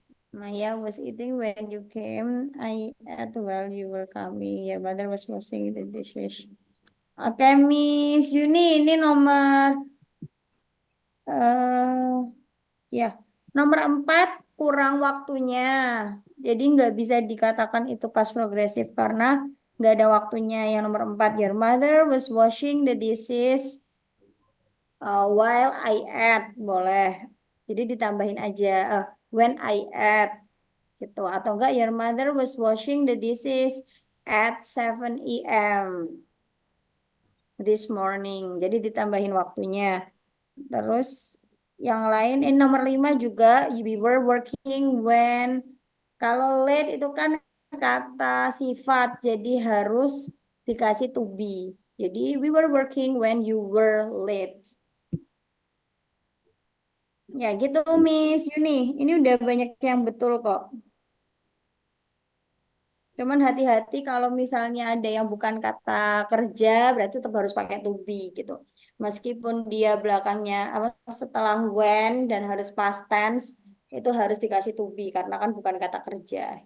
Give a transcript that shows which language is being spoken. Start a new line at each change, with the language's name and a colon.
English: Maya was eating when you came. I ate while you were coming. Your mother was washing the dishes.
Indonesian: Oke, Miss Yuni, ini nomor eh ya, nomor 4 kurang waktunya. Jadi nggak bisa dikatakan itu past progresif karena nggak ada waktunya. Yang nomor 4,
English: your mother was washing the dishes while I ate.
Indonesian: Boleh. Jadi ditambahin aja
English: when I ate
Indonesian: gitu. Atau enggak,
English: your mother was washing the dishes at 7 a.m. this morning.
Indonesian: Jadi ditambahin waktunya. Terus yang lain, nomor 5 juga,
English: we were working when.
Indonesian: Kalau late itu kan kata sifat, jadi harus dikasih to be. Jadi
English: we were working when you were late.
Indonesian: Ya gitu Miss Yuni, ini udah banyak yang betul kok. Cuman hati-hati kalau misalnya ada yang bukan kata kerja, berarti tetap harus pakai to be gitu. Meskipun dia belakangnya apa setelah when dan harus past tense, itu harus dikasih to be karena kan bukan kata kerja.